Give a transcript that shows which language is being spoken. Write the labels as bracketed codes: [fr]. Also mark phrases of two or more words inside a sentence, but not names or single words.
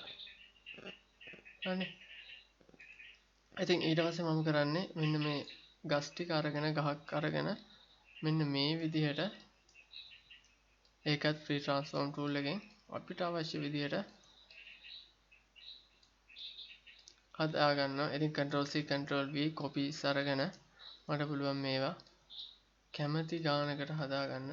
[si] හරිනේ. ඉතින් ඊට පස්සේ මම කරන්නේ මෙන්න මේ ගස් ටික අරගෙන ගහක් අරගෙන මෙන්න මේ විදිහට ඒකත් [en] free transform tool [si] එකෙන් අපිට අවශ්‍ය විදිහට හදා ගන්නවා. ඉතින් [en] control C control V copies [si] අරගෙන මට පුළුවන් මේවා කැමති ගානකට හදා ගන්න.